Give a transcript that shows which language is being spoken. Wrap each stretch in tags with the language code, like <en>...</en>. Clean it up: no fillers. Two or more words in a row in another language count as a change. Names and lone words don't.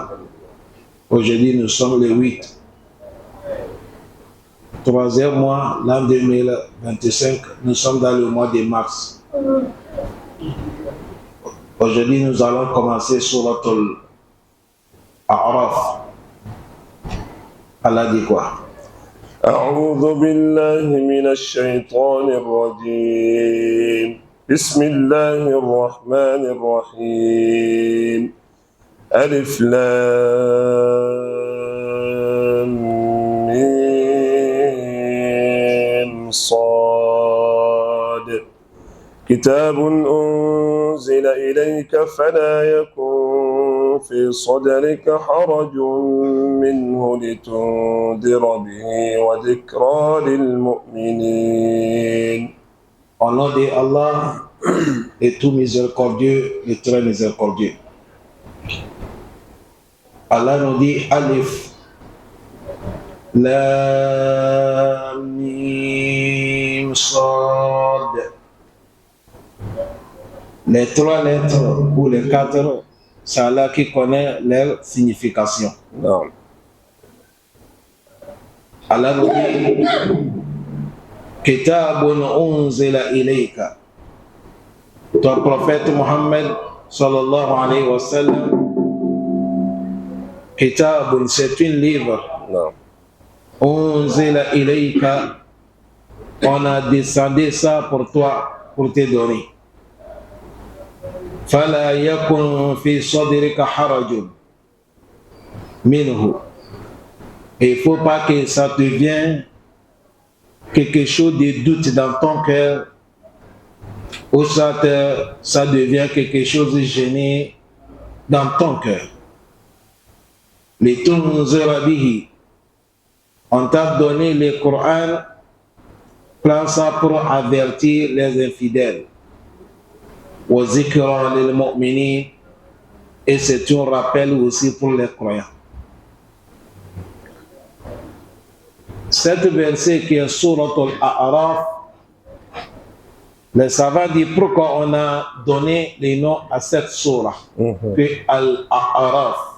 <fr>Aujourd'hui, nous sommes le 8. 3e mois, l'an 2025, nous sommes dans le mois de mars. Aujourd'hui, nous allons commencer sur Al-A'raf. Allah dit quoi?</fr> <ar>أعوذ بالله من الشيطان الرجيم. بسم الله الرحمن الرحيم. ألف لام ميم صاد. كتاب أنزل إليك فلا يكن في صدرك حرج منه لتنذر به وذكرى للمؤمنين.</ar> <fr>Au nom de Allah, le tout miséricordieux, le très miséricordieux. Allah nous dit</fr> <ar>ألف لام ميم صاد.</ar> <fr>Les 3 lettres ou les 4, c'est Allah qui connaît leur signification. Non. Allah nous dit</fr> <ar>كتاب أنزل إليك.</ar> <fr>Ton prophète Mohammed</fr> <ar>صلى الله عليه وسلم.</ar> <fr>Kitabun, c'est un livre. Non.</fr> <ar>أنزل إليك.</ar> <fr>On a descendu ça pour toi, pour te donner.</fr> <ar>فلا يكن في صدرك حرج منه.</ar> <fr>Il ne faut pas que ça devienne quelque chose de doute dans ton cœur, ou ça devient quelque chose de gêné dans ton cœur.</fr> <ar>لتنذر به.</ar> <fr>On t'a donné le Coran, prends ça pour avertir les infidèles.</fr> <ar>وذكرى للمؤمنين,</ar> <fr>et c'est un rappel aussi pour les croyants. Cette verset qui est Surat Al-A'raf, les savants disent pourquoi on a donné les noms à cette surah, puis Al-A'raf.</fr>